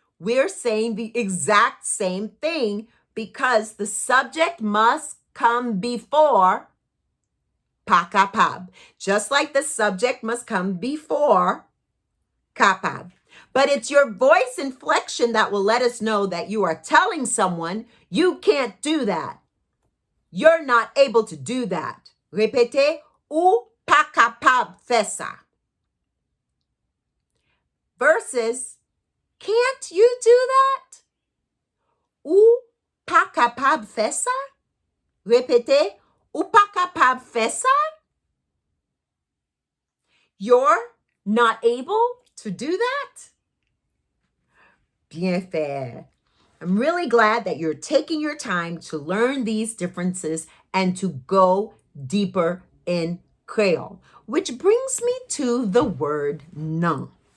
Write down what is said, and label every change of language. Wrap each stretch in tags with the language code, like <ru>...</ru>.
<en>We're saying the exact same thing because the subject must come before pas capable. Just like the subject must come before capable. But it's your voice inflection that will let us know that you are telling someone you can't do that. You're not able to do that.</en> <lou>Répétez, ou pas capable faire ça.</lou> <en>Versus, can't you do that?</en> <lou>Ou pas capable faire ça? Répétez, ou pas capable faire ça?</lou> <en>You're not able to do that?</en> <lou>Bien fait.</lou> <en>I'm really glad that you're taking your time to learn these differences and to go deeper in Creole, which brings me to the word non.</en>